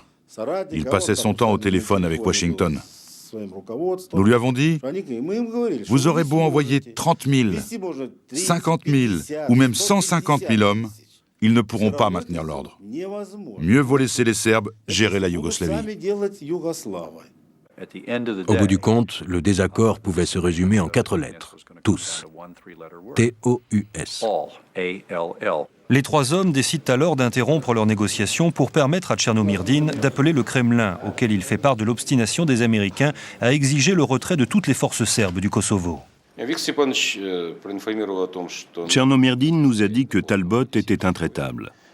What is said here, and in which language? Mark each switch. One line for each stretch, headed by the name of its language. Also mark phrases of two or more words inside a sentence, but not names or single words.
French: Il passait son temps au téléphone avec Washington. Nous lui avons dit, vous aurez beau envoyer 30 000, 50 000 ou même 150 000 hommes, ils ne pourront pas maintenir l'ordre. Mieux vaut laisser les Serbes gérer la Yougoslavie. Au bout du compte, le désaccord pouvait se résumer en 4 lettres. Tous. T-O-U-S. Les 3 hommes décident alors d'interrompre leurs négociations pour permettre à Tchernomyrdin d'appeler le Kremlin, auquel il fait part de l'obstination des Américains à exiger le retrait de toutes les forces serbes du Kosovo. Tchernomyrdin nous a dit que Talbot était intraitable.